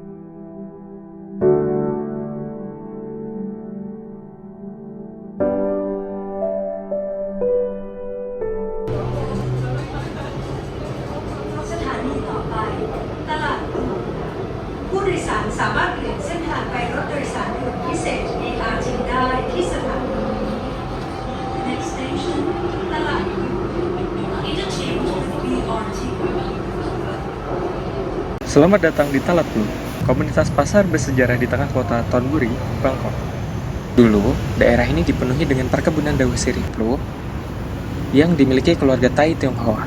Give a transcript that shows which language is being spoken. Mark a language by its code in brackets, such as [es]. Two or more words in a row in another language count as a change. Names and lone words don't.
[th] สถานีต่อไปตลาดพลูผู้โดยสารสามารถเปลี่ยนเส้นทางไปรถโดยสารด่วนพิเศษ BRT ได้ที่สถานี [en] Next station [th] ตลาดพลู Interchange BRT. [id] Selamat datang di Talat Plu, komunitas pasar bersejarah di tengah kota Thonburi, Bangkok. Dulu, daerah ini dipenuhi dengan perkebunan daun sirih Plu yang dimiliki keluarga Thai Tionghoa.